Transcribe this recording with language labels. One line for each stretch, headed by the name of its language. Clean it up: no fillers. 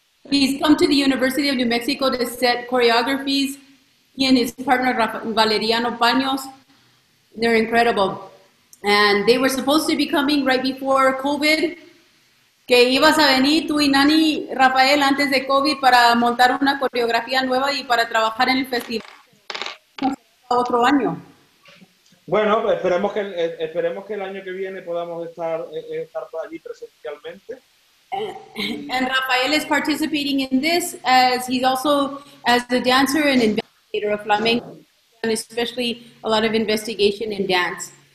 English: he's come to the University of New Mexico to set choreographies. He and his partner, Valeriano Paños, they're incredible. And they were supposed to be coming right before COVID,
Spanish: que ibas a venir tú y Nani, Rafael, antes de COVID para montar una coreografía nueva y para trabajar en el festival otro año. Bueno, pues esperemos que el año que viene podamos estar por allí presencialmente.
English: And Rafael is participating in this as he's also as a dancer and investigator of flamenco, and especially a lot of investigation in dance.